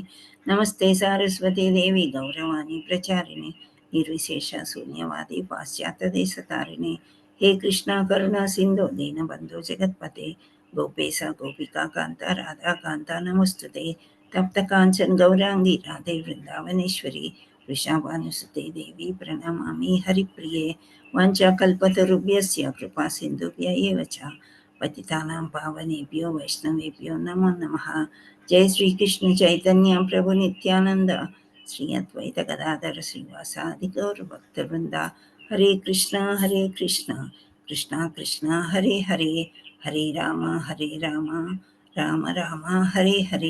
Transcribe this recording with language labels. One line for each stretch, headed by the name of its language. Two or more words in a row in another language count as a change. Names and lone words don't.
Sanskrit: నమస్తే సారస్వతే దేవి గౌరవాణి ప్రచారిణి నిర్విశేష శూన్యవాది పాశ్చాత్య దేశతారిణి హే కృష్ణ కరుణా సింధు దీనబంధు జగత్పతే గోపేశ గోపికా కాంత రాధాకాంత నమస్తుతే తప్త కాంచన్ గౌరాంగి రాధే వృందావనేశ్వరి వృషాభానుసుతే దేవి ప్రణమామి హరిప్రియే వాంఛాకల్పతరుభ్యస్య కృపా సింధుభ్య ఏవ చ పతితానాం పావనేభ్యో వైష్ణవేభ్యో నమో నమః. జై శ్రీకృష్ణ చైతన్య ప్రభు నిత్యానంద శ్రీ అద్వైత గదాధర శ్రీవాసాది గౌర భక్తవృంద. హరే కృష్ణ కృష్ణ కృష్ణ హరే హరే హరే రామ రామ రామ హరే హరే.